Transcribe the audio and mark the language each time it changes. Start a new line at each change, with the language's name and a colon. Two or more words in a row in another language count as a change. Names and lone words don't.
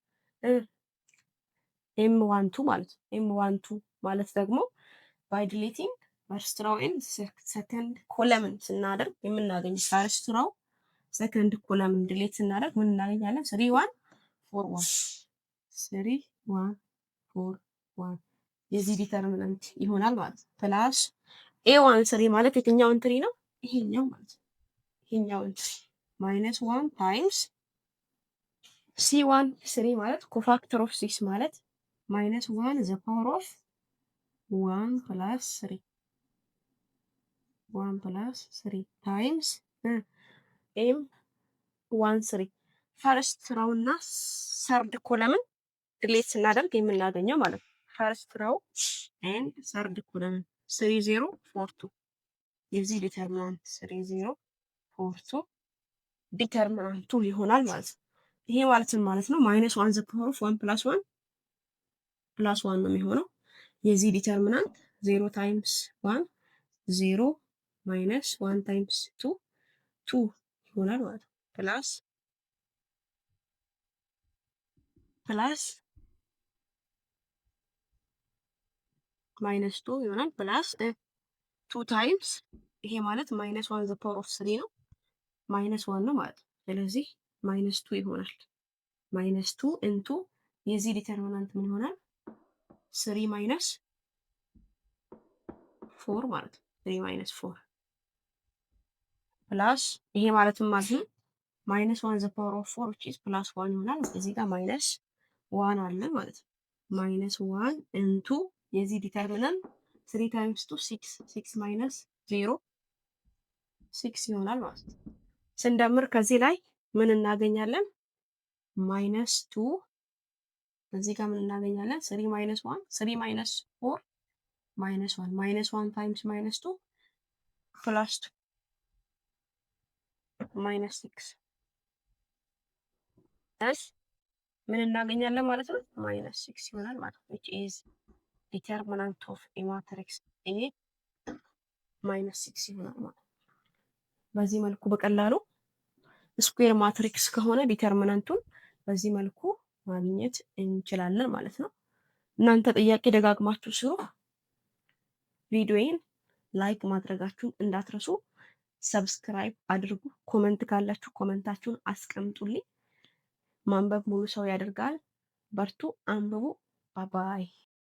Amharic: m12 ማለት m12 ማለት ደግሞ
English: by deleting first row and second column
Amharic: ስናደርግ የምናገኝ
English: first row second column delete
Amharic: ስናደርግ ምን እናገኛለን? 3 1 4 1 3 1 4 1 የዚህ ዲተርሚናንት ይሆናል ማለት ነው። ፕላስ a13 ማለት የትኛው እንትሪ ነው? ይሄኛው ማለት ነው። ይሄኛው እንትሪ
English: minus 1 times c13
Amharic: ማለት
English: cofactor of 6
Amharic: ማለት
English: minus 1 the power of 1 plus 3 1 plus 3 times
Amharic: m13
English: first row
Amharic: እና
English: third column delete
Amharic: ስናደርግ የምናገኘው ማለት ነው።
English: first row and third column
Amharic: 3 0 4 2 የዚህ ዲተርሚናንት 3 0 4 2 ዲተርሚናንቱ ይሆናል ማለት ነው። ይሄ ማለት ምን ማለት ነው?
English: minus 1 the power of 1 plus 1
Amharic: plus 1 ነው የሚሆነው። የዚህ ዲተርሚናንት 0 times 1 0
English: minus 1 times 2
Amharic: 2 ይሆናል ማለት ነው። ፕላስ minus 2 ይሆናል ፕላስ 2 times ይሄ ማለት
English: minus 1 the power of 3
Amharic: ነው minus 1 ነው ማለት ነው። ስለዚህ minus 2 ይሆናል። minus 2 into የዚህ ዲተርሚናንት ምን ይሆናል? 3 minus 4 ማለት ነው። 3 minus 4 ፕላስ ይሄ ማለትም ማለት ነው
English: minus 1 the power of 4 which is plus 1
Amharic: ይሆናል። እዚህ ጋር minus 1 አለ ማለት ነው። minus 1 into የዚህ ዲተርሚናንት 3 times 2 6 6 minus 0 6 ይሆናል ማለት ነው። ስንደምር ከዚህ ላይ ምን እናገኛለን? minus 2 እዚህ ጋር ምን እናገኛለን?
English: 3 minus 1 3 minus 4 minus 1 minus 1 times minus 2 plus 2 minus 6
Amharic: ምን እናገኛለን ማለት ነው?
English: minus 6 ይሆናል ማለት ነው። which is determinant of a matrix A
Amharic: minus 6 ይሆናል ማለት ነው። በዚህ መልኩ በቀላሉ
English: square matrix
Amharic: ከሆነ ዲተርሚናንቱን በዚህ መልኩ ማግኘት እንችላለን ማለት ነው። እናንተ ጥያቄ ደጋግማችሁ ስሩ። ቪዲዮዬን ላይክ ማድረጋችሁን እንዳትረሱ። ሰብስክራይብ አድርጉ። ኮመንት ካላችሁ ኮመንታችሁን አስቀምጡልኝ። ማንበብ ሙሉ ሰው ያደርጋል። በርቱ፣ አንብቡ። ባባይ